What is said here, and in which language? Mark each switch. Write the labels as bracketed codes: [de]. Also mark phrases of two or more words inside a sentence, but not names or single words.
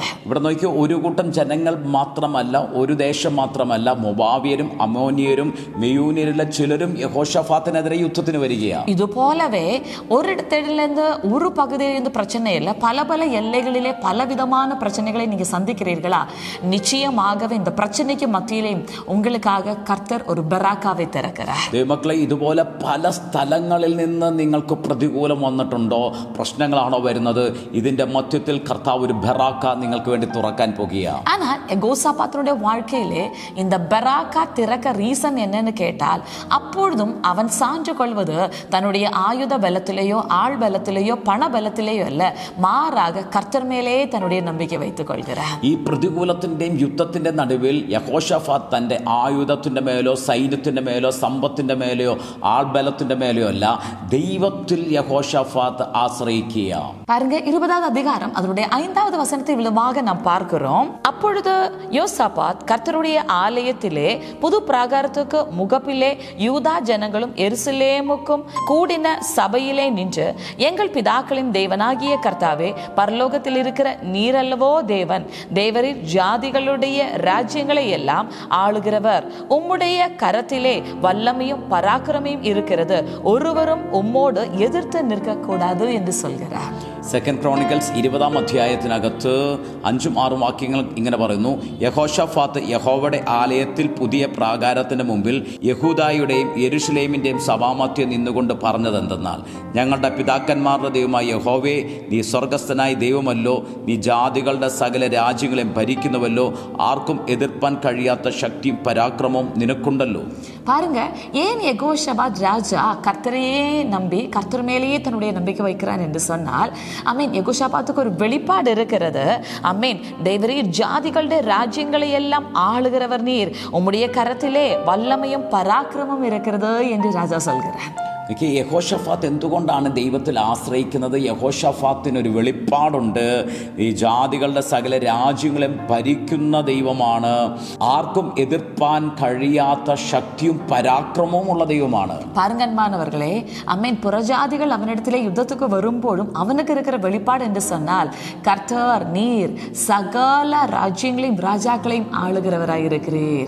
[ml] ഇവിടെ നോക്കിയോ, ഒരു കൂട്ടം ജനങ്ങൾ മാത്രമല്ല, ഒരു ദേശം മാത്രമല്ല, മൊവാബിയരും അമോനിയരും മെയൂനിയരിലെ ചിലരും യഹോഷാഫാത്തിനെതിരെ യുദ്ധത്തിന് വരികയാണ്. [ta] ഇതുപോലவே ஒரு இடத்திலிருந்து ஒரு பகுதியிலிருந்து பிரச்சனை இல்லை, பல பல எல்லைகளிலே பலவிதமான பிரச்சனைகளை நீங்க சந்திக்கிறீர்களா? நிச்சயமாகவே இந்த பிரச்சனைக்கு மத்தியிலேயும் உங்களுக்காக கர்த்தர் ஒரு பெராக்காவை திறக்கிறார். [ml] ദൈവമക്കളെ, ഇതുപോലെ പല സ്ഥലങ്ങളിൽ നിന്ന് നിങ്ങൾക്ക് പ്രതികൂലം വന്നിട്ടുണ്ടോ? പ്രശ്നങ്ങളാണോ വരുന്നത്? ഇതിന്റെ മധ്യത്തിൽ കർത്താവ് ഒരു ബെറാക്ക നിങ്ങൾക്ക് വേണ്ടി തുറക്കാൻ പോകുകയാണ്. [ta] ஆனால் யெகோஷாபாத்தினுடைய வாழ்க்கையிலே இந்த பெராக்கா திறக்க ரீசன் என்னன்னு கேட்டால், அப்பொழுதும் அவன் சான்று கொள்வது தன்னுடைய ஆயுத பலத்திலேயோ ஆள் பலத்திலேயோ பண பலத்திலேயோ அல்ல, மாறாக கர்த்தர் மேலே தன்னுடைய நம்பிக்கை வைத்துக் கொள்கிறார். [ml] ഈ പ്രതികൂലത്തിന്റെയും യുദ്ധത്തിന്റെ നടുവിൽ യഹോഷാഫാത്ത് തന്റെ ആയുധത്തിന്റെ മേലോ സൈന്യത്തിന്റെ മേലോ സമ്പത്തിന്റെ മേലോ ആൾബലത്തിന്റെ മേലോ അല്ല, ദൈവത്തിൽ യഹോഷാഫാത്ത് ആശ്രയിക്കുക. [ta] பாருங்க, 20வது அதிகாரம் அதனுடைய 5வது வசனத்தை விதமாக நாம் பார்க்கிறோம். அப்பொழுது யோசாபாத் கர்த்தருடைய ஆலயத்திலே புது பிராகாரத்துக்கு முகப்பிலே யூதா ஜனங்களும் எருசலேமுக்கும் கூடின சபையிலே நின்று, எங்கள் பிதாக்களின் தேவனாகிய கர்த்தாவே, பரலோகத்தில் இருக்கிற நீரல்லவோ தேவன், தேவரில் ஜாதிகளுடைய ராஜ்யங்களை எல்லாம் ஆளுகிறவர், உம்முடைய கரத்திலே வல்லமையும் பராக்கிரமையும் இருக்கிறது, ஒருவரும் உம்மோடு எதிர்த்து நிற்க கூடாது என்று சொல்கிறார். [ml] സെക്കൻഡ് ക്രോണിക്കൽസ് 20-ാം അധ്യായത്തിനകത്ത് 5ഉം 6ഉം വാക്യങ്ങൾ ഇങ്ങനെ പറയുന്നു. യഹോശഫാത്ത് യഹോവയുടെ ആലയത്തിൽ പുതിയ പ്രാകാരത്തിന് മുമ്പിൽ യഹൂദായുടെയും യെരുശലേമിൻ്റെയും സഭാമധ്യം നിന്നുകൊണ്ട് പറഞ്ഞതെന്തെന്നാൽ, ഞങ്ങളുടെ പിതാക്കന്മാരുടെ ദൈവമായ യഹോവേ, നീ സ്വർഗസ്ഥനായ ദൈവമല്ലോ, നീ ജാതികളുടെ സകല രാജ്യങ്ങളെയും ഭരിക്കുന്നുവല്ലോ, ആർക്കും എതിർപ്പാൻ കഴിയാത്ത ശക്തിയും പരാക്രമവും നിനക്കുണ്ടല്ലോ. [ta] பாருங்க, ஏன் யெகோஷாபாத் ராஜா கர்த்தரையே நம்பி கர்த்தர் மேலேயே தன்னுடைய நம்பிக்கை வைக்கிறான் என்று சொன்னால், யெகோஷாபாத்துக்கு ஒரு வெளிப்பாடு இருக்கிறது. தேவரீர் ஜாதிகளுடைய ராஜ்யங்களை எல்லாம் ஆளுகிறவர் நீர், உம்முடைய கரத்திலே வல்லமையும் பராக்கிரமும் இருக்கிறது என்று ராஜா சொல்கிறார். [ml] യഹോശഫാത്ത് എന്തുകൊണ്ടാണ് ദൈവത്തിൽ ആശ്രയിക്കുന്നത്? യഹോശഫാത്തിനൊരു വെളിപ്പാടുണ്ട്. ഈ ജാതികളുടെ സകല രാജ്യങ്ങളെയും ഭരിക്കുന്ന ദൈവമാണ്, ആർക്കും എതിർപ്പാൻ കഴിയാത്ത ശക്തിയും പരാക്രമവും ഉള്ള ദൈവമാണ്. [ta] பாருங்கன்மானவர்களே, புறஜாதிகள் அவனிடத்திலே யுத்தத்துக்கு வரும்போதும் அவனுக்கு இருக்கிற வெளிப்பாடு என்று சொன்னால், கர்த்தர் நீர் சகல ராஜ்யங்களையும் ராஜாக்களையும் ആളുகிறവരായി இருக்கிறீர்.